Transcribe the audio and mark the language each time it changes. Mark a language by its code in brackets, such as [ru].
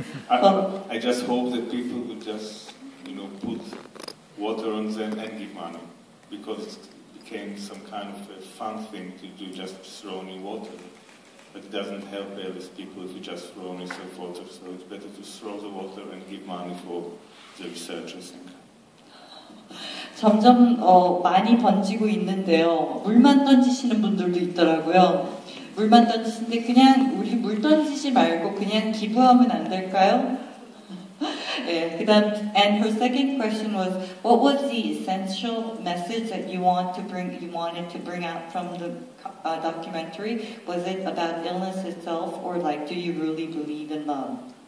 [en] I just hope that people will just, put water on them and give money, because it became some kind of a fun thing to do, just throw in water. But it doesn't help ALS people if you just throw in some water, so it's better to throw the water and give money for the research, I think. [ko] 점점 많이 번지고 있는데요. 물만 던지시는 분들도 있더라고요. 물만 던지시는데 그냥 우리 물 던지지 말고 그냥 기부하면 안 될까요? 네, 그다음 [en] and her second question was what was the essential message that you wanted to bring out from the documentary? Was it about illness itself, or like do you really believe in love?